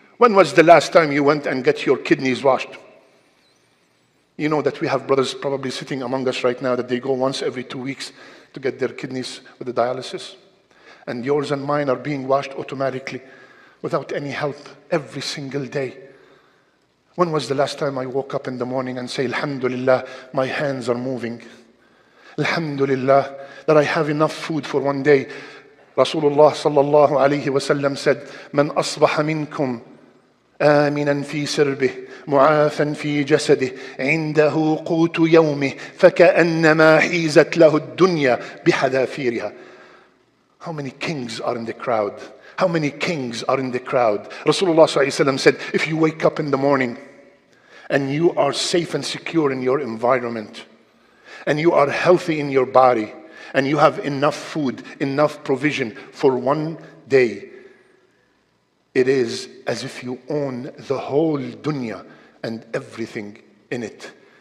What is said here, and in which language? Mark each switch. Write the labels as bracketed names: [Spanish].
[English] When was the last time you went and get your kidneys washed? You know that we have brothers probably sitting among us right now that they go once every 2 weeks to get their kidneys with the dialysis. And yours and mine are being washed automatically without any help every single day. When was the last time I woke up in the morning and say, Alhamdulillah, my hands are moving. Alhamdulillah, that I have enough food for one day. [Arabic] Rasulullah sallallahu alayhi wa sallam said, Man asbaha minkum آمنا في سربه معافا في جسده عنده قوت يومه فكأنما حيزت له الدنيا بحذافيرها. [English] How many kings are in the crowd? How many kings are in the crowd? Rasulullah sallallahu alayhi wa sallam said, if you wake up in the morning and you are safe and secure in your environment, and you are healthy in your body, and you have enough food, enough provision for one day, it is as if you own the whole dunya and everything in it.